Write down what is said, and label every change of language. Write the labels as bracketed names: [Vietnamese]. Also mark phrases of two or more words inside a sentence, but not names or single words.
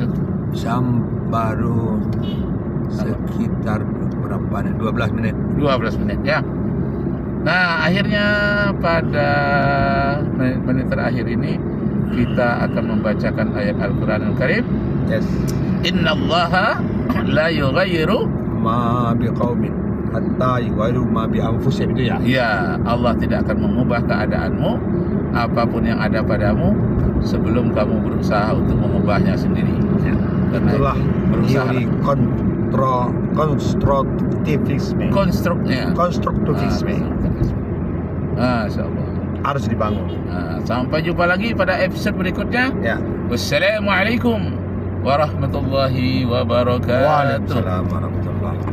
[Indonesian] Jam baru sekitar berapa menit? 12 menit. 12 menit ya. Nah, akhirnya pada menit terakhir ini kita akan membacakan ayat Al-Quran Al-Karim. [Arabic] إن الله لا يغير ما بقوم حتى يغيروا ما بأنفسهم, [Indonesian] itu ya. Allah tidak akan mengubah keadaanmu, apapun yang ada padamu, sebelum kamu berusaha untuk mengubahnya sendiri. Karena itulah teori konstruktivisme. Konstruktivisme. [Arabic] ما شاء الله. [Indonesian] Harus dibangun. Sampai jumpa lagi pada episode berikutnya. [Arabic] والسلام عليكم ورحمة الله وبركاته. وعليكم السلام ورحمة الله وبركاته.